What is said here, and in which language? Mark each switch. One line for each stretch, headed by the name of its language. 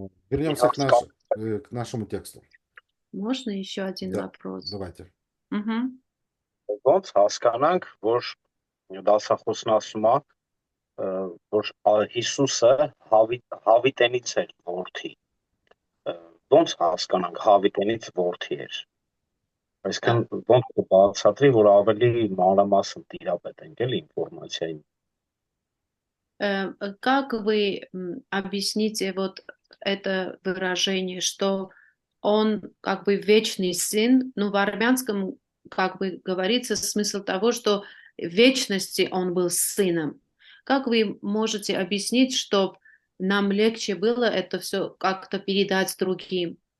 Russian: Вернемся к нашему тексту. Можно еще один Да, вопрос? давайте.
Armenian: Ոնց հասկանանք, որ դասախոսն ասում է, որ Հիսուսը հավիտենից էր որդի։ Ոնց հասկանանք հավիտենից որդի էր։ Այսինքն ոնց կբացատրի, որ ավելի մանրամասն տիրապետենք էլի ինֆորմացիային։
Russian: Как вы объясните вот это выражение, что он как бы вечный сын, ну в армянском как бы говорится смысл того, что в вечности он был сыном. Как вы можете объяснить, чтобы нам легче было это все как-то передать другим?